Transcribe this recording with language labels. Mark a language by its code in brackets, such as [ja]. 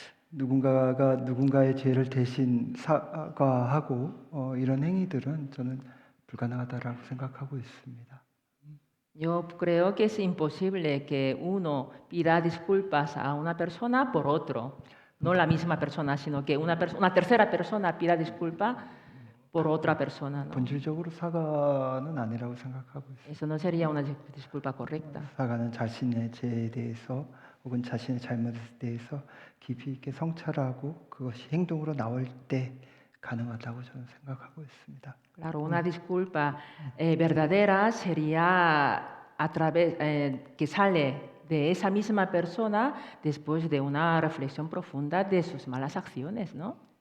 [ko] 누군가가 누군가의 죄를 대신 사과하고 이런 행위들은 저는 불가능하다라고 생각하고 있습니다. [es] Yo creo que es imposible que uno pida disculpas a una persona por otro, no la misma persona, sino que una tercera persona pida disculpa por otra persona, ¿no? [ko] 본질적으로 사과는 아니라고 생각하고 있습니다. [es] Eso no sería una disculpa correcta. [ko] 사과는 자신의 죄에 대해서 혹은 자신의 잘못에 대해서 깊이 있게 성찰하고 그것이 행동으로 나올 때 가능하다고 저는 생각하고 있습니다. [es] Claro, una disculpa verdadera sería a través que sale de esa misma persona después de una reflexión profunda de sus malas acciones, ¿no?